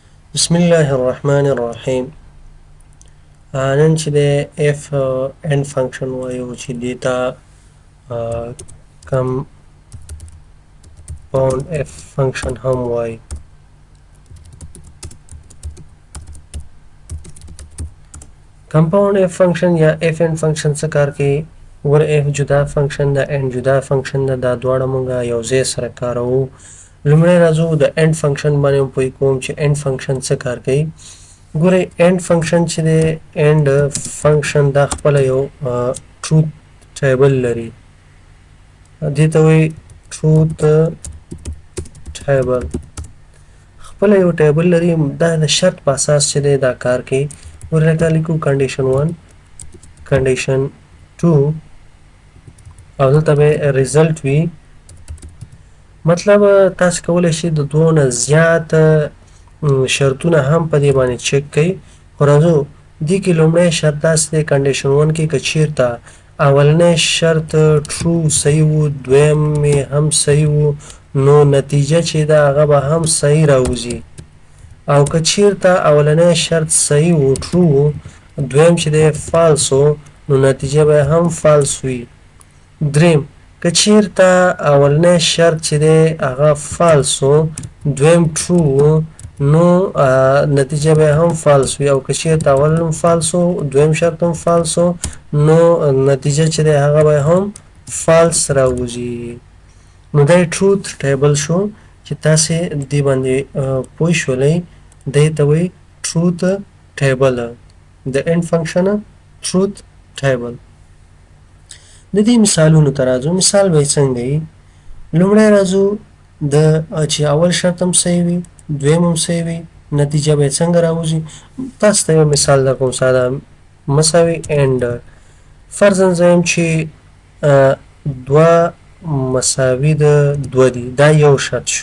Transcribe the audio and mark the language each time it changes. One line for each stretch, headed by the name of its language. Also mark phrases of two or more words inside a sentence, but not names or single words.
Pashto: بسم الله الرحمن الرحیم. نن چې د اف
English: end function
Pashto: وایو چې دیتا
English: compound f function
Pashto: هم وایي.
English: compound f function
Pashto: یا
English: f end function
Pashto: څه کار کوي؟ ور f جدا function ده end جدا function ده، دا دواړه مونږه یو ځای سره کاروو. لومړی راځو د
English: end function
Pashto: باندې پوه کوم چې
English: end function
Pashto: څه کار کوي. ګورئ
English: end function
Pashto: چې دی
English: end function
Pashto: دا خپله یو
English: truth table
Pashto: لري، دې ته وایي
English: truth table.
Pashto: خپله یو ټیبل لري، دا د شرط په اساس چې دی دا کار کوي. ورته لیکو
English: condition 1 condition 2
Pashto: او دلته به result وي. مطلب تاسو کولی شئ د دوه نه زیات شرطونه هم په دې باندې چک کړئ. خو راځو دې کې لومړی شرط داسې دی condition 1 کې که چیرته اولنی شرط true صحیح و، دویم هم صحیح و، نو نتیجه چې ده هغه به هم صحیح راوځي. او که چیرته اولنی شرط صحیح و true و، دویم چې دی false و، نو نتیجه به هم false وي. دریم که چیرته اولنی شرط چې دی هغه false و، دویم true و، نو نتیجه به هم false وي. او که چیرته اول هم false و، دویم شرط هم false و، نو نتیجه چې دی هغه به هم false راوځي. نو دا
English: truth table
Pashto: شو چې تاسې دې باندې پوه شولئ. دې ته وایي
English: truth table،
Pashto: د
English: end function truth table.
Pashto: د دې مثالونو ته راځو. مثال به یې څنګه وي؟ لومړی راځو د چې اول شرط هم صحیح وي، دویم هم صحیح وي، نتیجه به یې څنګه راوځي. تاسو ته یو مثال درکوم ساده. مساوي and فرضاً زه یم چې دوه مساوي د دوه دي، دا یو شرط شو.